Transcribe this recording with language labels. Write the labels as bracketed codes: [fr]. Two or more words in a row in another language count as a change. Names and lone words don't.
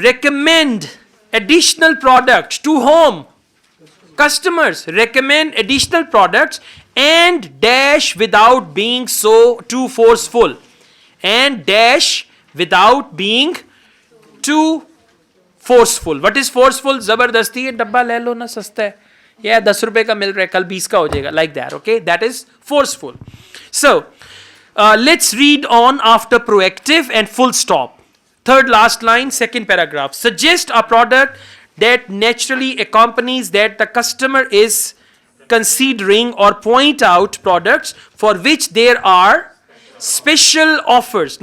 [en] Recommend additional products to whom? Customers. Recommend additional products and dash without being so too forceful. And dash without being too forceful. What is forceful? [hi] ज़बरदस्ती है, डब्बा ले लो ना सस्ता है। येह, 10 रुपीज़ का मिल रहा है, कल 20 का हो जाएगा. [en] Like that, okay? That is forceful. So, let's read on after proactive and full stop. Third last line, second paragraph. Suggest a product that naturally accompanies that the customer is considering, or point out products for which there are special offers.